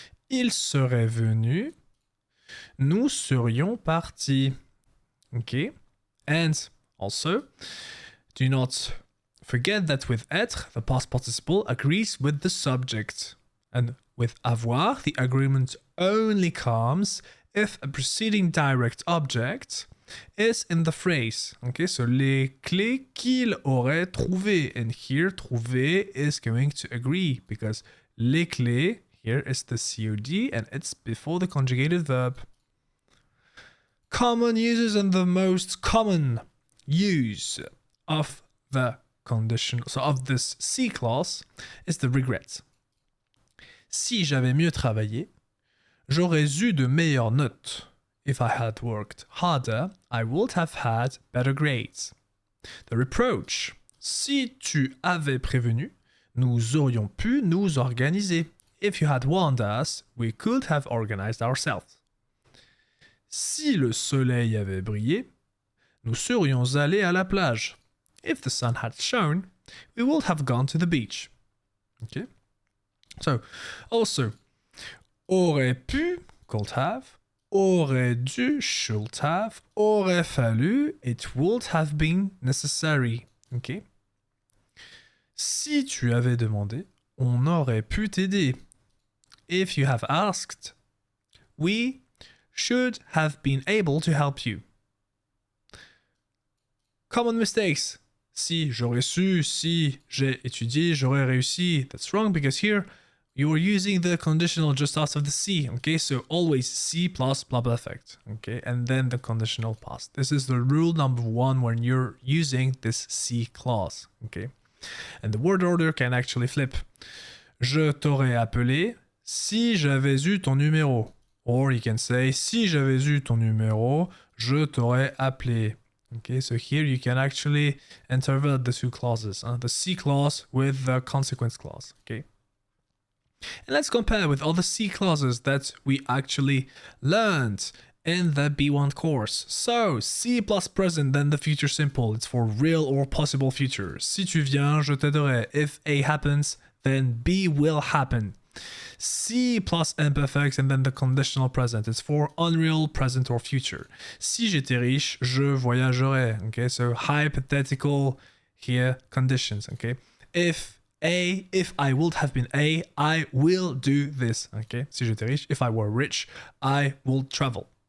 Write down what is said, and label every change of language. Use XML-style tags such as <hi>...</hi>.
<fr>Il serait venu, nous serions partis.</fr> <en>Okay, and also do not Forget that with être, the past participle agrees with the subject. And with avoir, the agreement only comes if a preceding direct object is in the phrase. Okay, so</en> <fr>les clés qu'il aurait trouvées.</fr> <en>And here, trouver is going to agree because les clés, here is the COD and it's before the conjugated verb. Common uses and the most common use of the conditional, so of this C clause, is the regret.</en> <fr>Si j'avais mieux travaillé, j'aurais eu de meilleures notes.</fr> <en>If I had worked harder, I would have had better grades. The reproach.</en> <fr>Si tu avais prévenu, nous aurions pu nous organiser.</fr> <en>If you had warned us, we could have organized ourselves.</en> <fr>Si le soleil avait brillé, nous serions allés à la plage.</fr> <en>If the sun had shone, we would have gone to the beach. Okay? So, also,</en> <fr>aurait pu,</fr> <en>could have,</en> <fr>aurait dû,</fr> <en>should have,</en> <fr>aurait fallu,</fr> <en>it would have been necessary. Okay?</en> <fr>Si tu avais demandé, on aurait pu t'aider.</fr> <en>If you have asked, we should have been able to help you. Common mistakes.</en> <fr>Si j'aurais su, si j'ai étudié, j'aurais réussi.</fr> <en>That's wrong because here you are using the conditional just out of the C. Okay, so always C plus perfect. Okay, and then the conditional past. This is the rule number 1 when you're using this C clause. Okay, and the word order can actually flip.</en> <fr>Je t'aurais appelé si j'avais eu ton numéro.</fr> <en>Or you can say</en> <fr>si j'avais eu ton numéro, je t'aurais appelé.</fr> <en>Okay, so here you can actually interpret the two clauses, the C clause with the consequence clause. Okay, and let's compare with all the C clauses that we actually learned in the B1 course. So, C plus present, then the future simple. It's for real or possible future.</en> <fr>Si tu viens, je t'aiderai.</fr> <en>If A happens, then B will happen. C plus imperfect and then the conditional present. It's for unreal, present or future.</en> <fr>Si j'étais riche, je voyagerais.</fr> <en>Okay, so hypothetical here conditions. Okay, if I would have been A, I will do this. Okay,</en> <fr>si j'étais riche,</fr> <en>if I were rich, I will travel.</en>